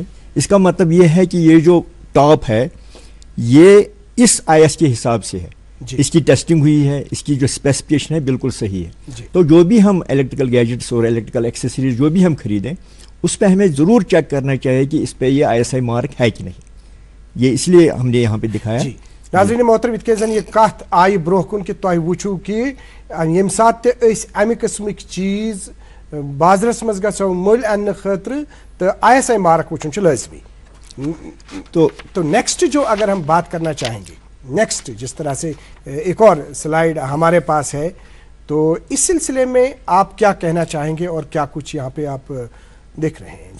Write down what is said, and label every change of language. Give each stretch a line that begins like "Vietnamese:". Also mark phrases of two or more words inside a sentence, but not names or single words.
Hindi: इसका मतलब ये है कि ये जो टॉप है ये इस IS के हिसाब से है, इसकी टेस्टिंग हुई है, इसकी जो स्पेसिफिकेशन है बिल्कुल सही है। तो जो भी हम
English: electrical gadgets
Hindi: और
English: electrical accessories
Hindi: जो भी हम खरीदें, उस पर हमें ज़रूर चेक करना चाहिए कि इस पर ये ISI मार्क है कि नहीं। ये इसलिए हमने यहाँ पे दिखाया। नाज़रीन मोहतरम,
Kashmiri: इत जन ये कत आई ब्रोह कुन कि तुम वुचू कि यम सात अमि किस्मिक चीज़ बाजरस मज गो मुल अन्न खतर तो ISI मार्क वुचन लाजमी।
Hindi: तो नेक्स्ट जो अगर हम बात करना चाहेंगे, नेक्स्ट जिस तरह से एक और स्लाइड हमारे पास है, तो इस सिलसिले में आप क्या कहना चाहेंगे और क्या कुछ यहाँ पे आप देख रहे हैं?